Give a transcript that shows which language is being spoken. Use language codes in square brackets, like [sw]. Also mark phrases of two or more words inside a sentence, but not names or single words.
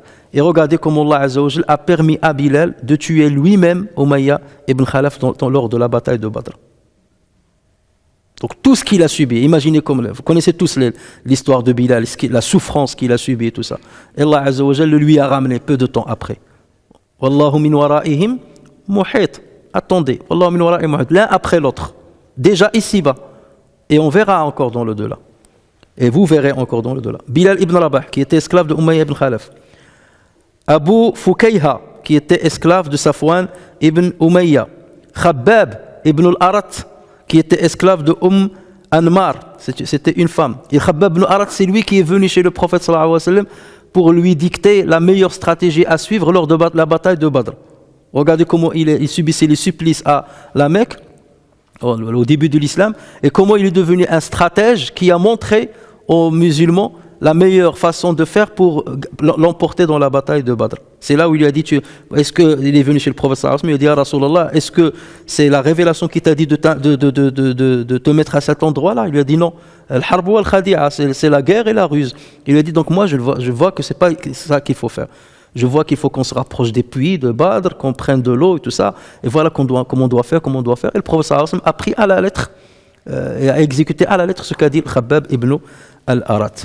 [fr] Et regardez comment [ar] الله عز وجل [fr] a permis à Bilal de tuer lui-même Umayya ibn Khalaf lors de la bataille de Badr. Donc tout ce qu'il a subi, imaginez comme vous connaissez tous l'histoire de Bilal, la souffrance qu'il a subie et tout ça. Et [ar] الله عز وجل [fr] le lui a ramené peu de temps après. [ar] والله من ورائهم محيط. Attendez, والله من ورائهم محيط. [fr] L'un après l'autre. Déjà ici-bas. Et on verra encore dans le delà. Et vous verrez encore dans le delà. Bilal ibn Rabah, qui était esclave de Umayya ibn Khalaf. Abu Fukayha, qui était esclave de Safwan ibn Umayya. Khabbab ibn al-Arat, qui était esclave de Anmar, c'était une femme. Et Khabbab ibn al-Arat, c'est lui qui est venu chez le prophète [ar] صلى الله عليه وسلم [fr] pour lui dicter la meilleure stratégie à suivre lors de la bataille de Badr. Regardez comment il subissait les supplices à la Mecque, au début de l'islam, et comment il est devenu un stratège qui a montré aux musulmans la meilleure façon de faire pour l'emporter dans la bataille de Badr. C'est là où il lui a dit, est-ce qu'il est venu chez le prophète [ar] صلى الله عليه وسلم, [fr] il a dit, [ar] يا رسول الله, [fr] est-ce que c'est la révélation qui t'a dit de te mettre à cet endroit-là? Il lui a dit non. [ar] الحرب والخديعة, [fr] c'est la guerre et la ruse. Il lui a dit, donc moi je vois que c'est pas ça qu'il faut faire. Je vois qu'il faut qu'on se rapproche des puits de Badr, qu'on prenne de l'eau et tout ça. Et voilà comment on doit faire. Et le prophète [ar] صلى الله عليه وسلم [fr] a pris à la lettre et a exécuté à la lettre ce qu'a dit Khabbab ibn al-Arat.